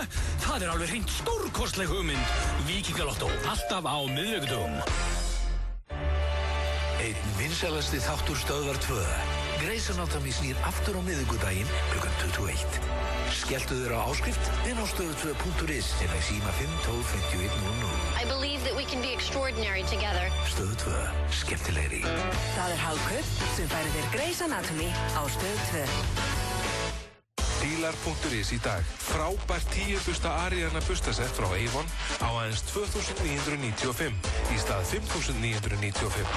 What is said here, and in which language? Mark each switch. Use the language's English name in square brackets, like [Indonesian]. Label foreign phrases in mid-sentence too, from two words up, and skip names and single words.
[Icelandic] Það er alveg hreint stórkostleg hugmynd. Víkingalottó, alltaf á miðvikudögum. Einn vinsælasti þáttur Stöðvar 2. Grey's Anatomy snýr aftur á miðvikudaginn klukkan 21. Skelltu þér á áskrift inn á stöð2.is eða í síma 5 12 51 00. [English] I believe that we can be extraordinary together. [Icelandic] Stöð 2. Skemmtilegri. Það er Hagkaup sem færir þér Grey's Anatomy á Stöð 2. Dílar.is í dag. Frábært 10 busta Ariana bustasett frá Avon á aðeins 2.995 í stað 5.995.